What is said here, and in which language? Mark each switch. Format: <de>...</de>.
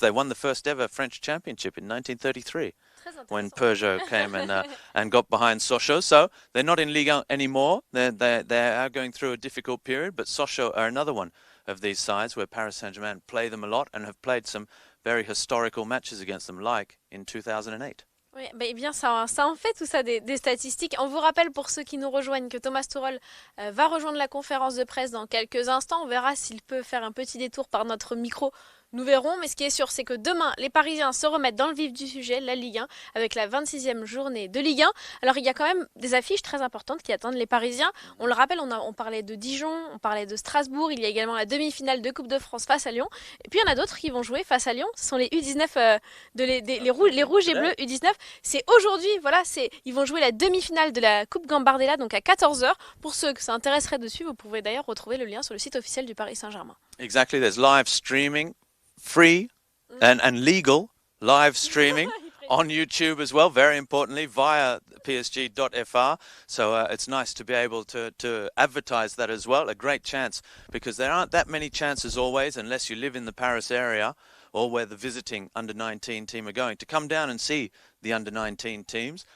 <en>They won the first ever French championship in 1933 when Peugeot came and got behind Sochaux. So they're not in Ligue 1 anymore. They are going through a difficult period, but Sochaux are another one of these sides where Paris Saint-Germain play them a lot and have played some very historical matches against them, like in 2008.</en> <fr>Oui, bah, eh bien ça en fait tout ça des statistiques. On vous rappelle pour ceux qui nous rejoignent que Thomas Tuchel va rejoindre la conférence de presse dans quelques instants. On verra s'il peut faire un petit détour par notre micro. Nous verrons, mais ce qui est sûr, c'est que demain, les Parisiens se remettent dans le vif du sujet, la Ligue 1, avec la 26e journée de Ligue 1. Alors, il y a quand même des affiches très importantes qui attendent les Parisiens. On le rappelle, on parlait de Dijon, on parlait de Strasbourg, il y a également la demi-finale de Coupe de France face à Lyon. Et puis, il y en a d'autres qui vont jouer face à Lyon. Ce sont les U19, les rouges et bleus U19. C'est aujourd'hui, voilà, ils vont jouer la demi-finale de la Coupe Gambardella, donc à 14h. Pour ceux que ça intéresserait dessus, vous pouvez d'ailleurs retrouver le lien sur le site officiel du Paris Saint-Germain.</fr> <en>Exactly, there's live streaming. Free and legal live streaming on YouTube as well, very importantly, via psg.fr. So it's nice to be able to advertise that as well. A great chance, because there aren't that many chances always, unless you live in the Paris area or where the visiting under-19 team are going, to come down and see the under-19 teams.</en>